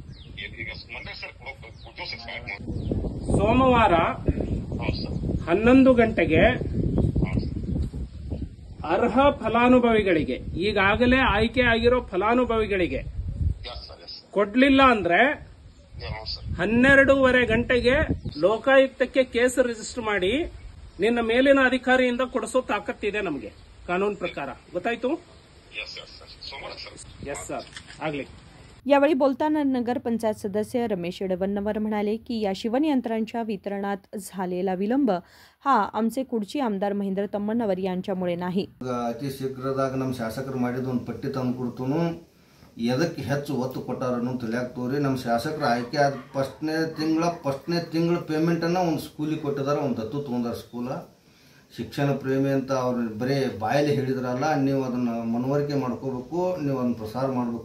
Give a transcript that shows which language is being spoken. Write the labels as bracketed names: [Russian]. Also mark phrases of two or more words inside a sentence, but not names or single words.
[Kannada] ಸೋಮವಾರ 11 ಗಂಟೆಗೆ ಅರ್ಹ ಫಲಾನುಭವಿಗಳಿಗೆ, ಈಗಾಗಲೇ ಆಯ್ಕೆ ಆಗಿರೋ ಫಲಾನುಭವಿಗಳಿಗೆ ಕೊಡ್ಲಿಲ್ಲ ಅಂದ್ರೆ 12:30 ಗಂಟೆಗೆ ಲೋಕಾಯುಕ್ತಕ್ಕೆ ಕೇಸ್ ರಿಜಿಸ್ಟರ್ ಮಾಡಿ ನಿನ್ನ ಮೇಲಿನ ಅಧಿಕಾರಿಯಿಂದ ಕೊಡಿಸೋ ತಾಕತ್ತಿದೆ ನಮಗೆ ಕಾನೂನು ಪ್ರಕಾರ. ಗೊತ್ತಾಯ್ತು? ಎಸ್ ಸರ್, ಆಗ್ಲಿ. [Marathi] यावेळी बोलताना नगरपंचायत सदस्य रमेश येडवन्नवर म्हणाले की या शिवणयंत्रांच्या वितरणात झालेला विलंब हा आमचे कुडची आमदार महेंद्र तम्मಣ್ಣವರ್ यांच्यामुळे नाही. [Kannada] ಅತಿ ಶೀಘ್ರದಾಗ ನಮ್ಮ ಶಾಸಕರು ಮಾಡಿದ ಒಂದು ಪಟ್ಟಿ ತಂದು ಕೊಡ್ತನು, ಎದಕ್ಕೆ ಹೆಚ್ಚು ಒತ್ತು ಕೊಟ್ಟಾರ ಅನ್ನೋ ತಿಳಿಯಾಕ ತೋರಿ. ನಮ್ಮ ಶಾಸಕರು ಆಯ್ಕೆ ಆದ ಫಸ್ಟ್ನೇ ತಿಂಗಳ ಪೇಮೆಂಟನ್ನು ಒಂದು ಸ್ಕೂಲಿಗೆ ಕೊಟ್ಟಿದ್ದಾರೆ, ಒಂದು ದತ್ತು ತೊಗೊಂಡಾರ ಸ್ಕೂಲ. ಶಿಕ್ಷಣ ಪ್ರೇಮಿ ಅಂತ ಅವ್ರು ಬರೀ ಬಾಯಲ್ಲಿ ಹೇಳಿದ್ರಲ್ಲ, ನೀವು ಅದನ್ನು ಮನವರಿಕೆ ಮಾಡ್ಕೋಬೇಕು, ನೀವು ಅದನ್ನು ಪ್ರಸಾರ ಮಾಡಬೇಕು.